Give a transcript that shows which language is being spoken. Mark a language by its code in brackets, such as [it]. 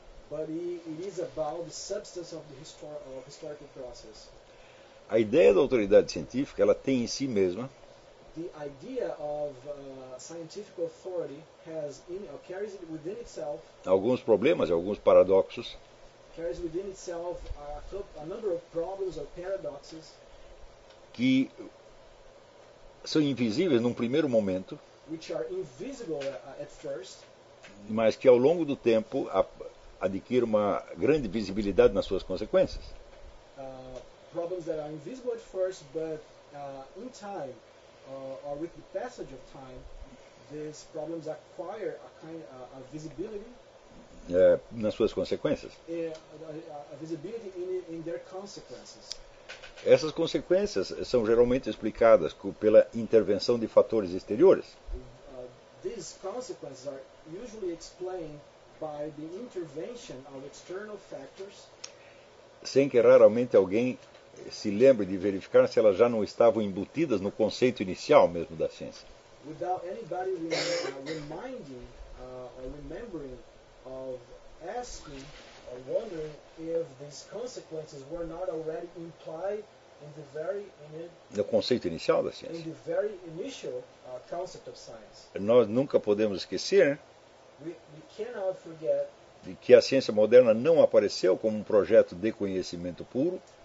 [en] But it is about the substance of the historical process. [pt] A ideia da autoridade científica, ela tem em si mesma [en] the idea of scientific authority has in or carries it within itself [pt] alguns problemas e alguns paradoxos. [en] Carries within itself a number of problems or paradoxes [pt] que são invisíveis num primeiro momento, [en] which are invisible at first, [pt] mas que ao longo do tempo adquirem uma grande visibilidade nas suas consequências. [en] Problems that are invisible at first, but in time, or with the passage of time, these problems acquire a kind a visibility [pt] nas suas consequências. [en] A visibility in their consequences. [pt] Essas consequências são geralmente explicadas pela intervenção de fatores exteriores. [en] These consequences are usually explained by the intervention of external factors. [pt] Sem que raramente alguém se lembre de verificar se elas já não estavam embutidas no conceito inicial mesmo da ciência. [en] Without anybody reminding or remembering of asking or wondering if these consequences were not already implied in the very [pt] no conceito inicial da ciência. [en] In the very initial concept of science. [pt] Nós nunca podemos esquecer de que a ciência moderna não apareceu como um projeto de conhecimento puro.